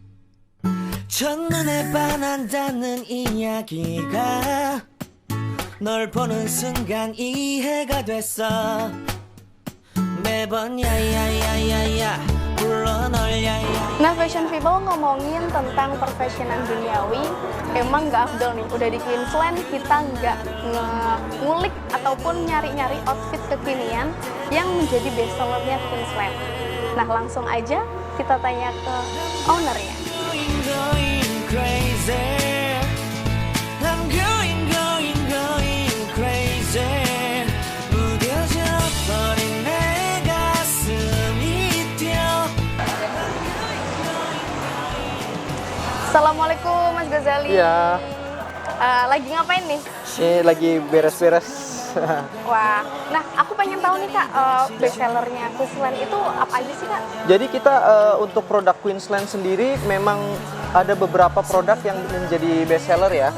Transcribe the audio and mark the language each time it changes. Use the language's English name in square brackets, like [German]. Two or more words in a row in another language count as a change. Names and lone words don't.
[Korean] 첫눈에 반한다는 이야기가 널 보는 순간 이해가 됐어. 매번 야야야야야 불러 널 야야. [Indonesian] Nah, [English] fashion people [Indonesian] ngomongin tentang perfashionan duniawi, emang nggak afdol nih. Udah di Queensland, kita nggak ngulik ataupun nyari-nyari outfit kekinian yang menjadi bestsellernya Queensland. Nah, langsung aja kita tanya ke ownernya. [English] Going crazy. I'm going crazy. [Korean] 무뎌져 버린 내 가슴이 뛰어. [Indonesian] Assalamualaikum Mas Ghazali. Iya. Lagi ngapain nih? Ini lagi beres-beres. Wah, nah aku pengen tahu nih Kak, bestsellernya Queensland itu apa aja sih Kak? Jadi kita untuk produk Queensland sendiri memang ada beberapa produk yang menjadi bestseller ya.